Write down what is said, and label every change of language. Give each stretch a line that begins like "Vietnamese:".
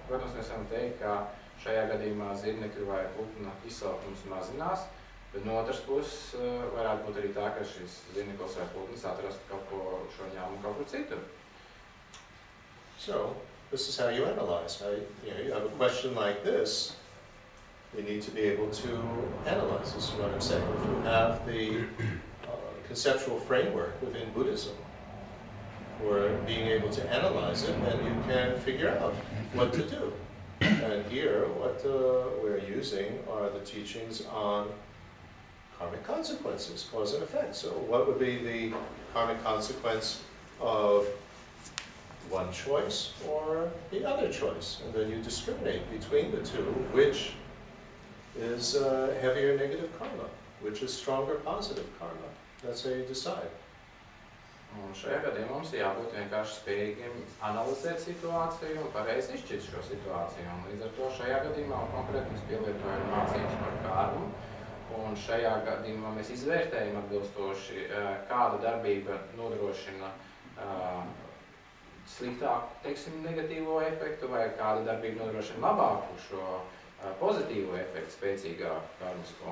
Latvian: Protams, mēs varam teikt, ka šajā gadījumā zirnekļu vai putna izsalkums mazinās, bet no otras puses varētu būt arī tā, ka šis zirneklis vai putns atrast kaut ko šo ņēmumu kaut kur citur.
English: So, this is how you analyze. You have a question like this, you need to be able to analyze. This is what I'm saying. If you have the conceptual framework within Buddhism for being able to analyze it, then you can figure out what to do. And here, what we're using are the teachings on karmic consequences, cause and effect. So what would be the karmic consequence of one choice or the other choice? And then you discriminate between the two, which is heavier negative karma, which is stronger positive karma. That's how you decide.
Latvian: Un šajā gadījumā mums jābūt vienkārši spējīgiem analizēt situāciju un pareizi izšķirt šo situāciju. Un līdz ar to šajā gadījumā konkrēti mēs pielietojam mācības par karmu. Un šajā gadījumā mēs izvērtējam atbilstoši, kāda darbība nodrošina sliktāku, teiksim, negatīvo efektu, vai kāda darbība nodrošina labāku šo pozitīvo efektu, spēcīgāku karmisko.